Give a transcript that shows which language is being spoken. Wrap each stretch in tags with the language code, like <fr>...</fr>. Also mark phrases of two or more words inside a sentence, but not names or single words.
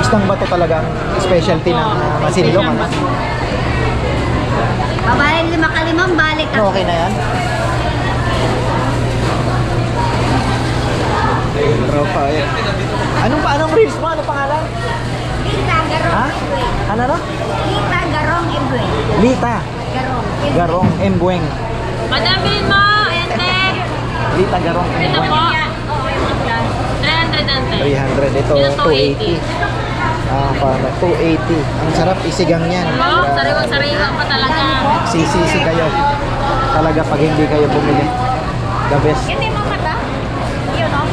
<tl>Isang bato talagang specialty ng Masinlong, ano? Pabalik 5 ka 5, balik ako. Okay na yan? Tropa, eh. Anong reels mo? Anong pangalan? Pinta, Ha? Ano no? Lita Garong Ibwe. Lita. Garong. Garong Embueng. Madami mo, ente. Lita Garong Ito Embueng. po. Oo, yung plan. 300 ante. 300. Ito, Ito, 280. Ah, farmer. 280. Ang sarap isigang yan. Oh, sariwa-sariwa pa talaga. Sisisi kayo. Talaga pag hindi kayo bumili.</tl> <en>The best.</en> <tl>Hindi mo mata? Yun, no?</tl>